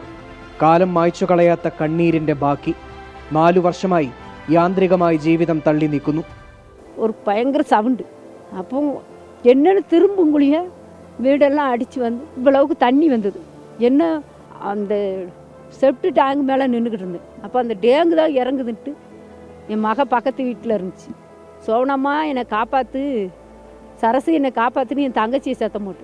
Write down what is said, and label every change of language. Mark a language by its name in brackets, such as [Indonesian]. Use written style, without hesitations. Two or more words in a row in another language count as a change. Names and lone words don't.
[Malayalam] കാലം മായ്ച്ചു കളയാത്ത കണ്ണീരിന്റെ ബാക്കി. 4 വർഷമായി യാന്ത്രികമായി ജീവിതം തള്ളി നീക്കുന്നു. [Tamil] ஒரு பயங்கர சவுண்டு. அப்போ என்னன்னு திரும்புங்குழிய வீடெல்லாம் அடித்து வந்து இவ்வளவுக்கு தண்ணி வந்தது. என்ன அந்த [English] septic tank [Tamil] மேலே நின்றுக்கிட்டு இருந்தேன். அப்போ அந்த டேங்கு தான் இறங்குதுன்ட்டு என் மக பக்கத்து வீட்டில் இருந்துச்சு. சோனம்மா என்னை காப்பாற்று, சரசு என்னை காப்பாற்றுன்னு என் தங்கச்சியை சத்தம் போட்டு.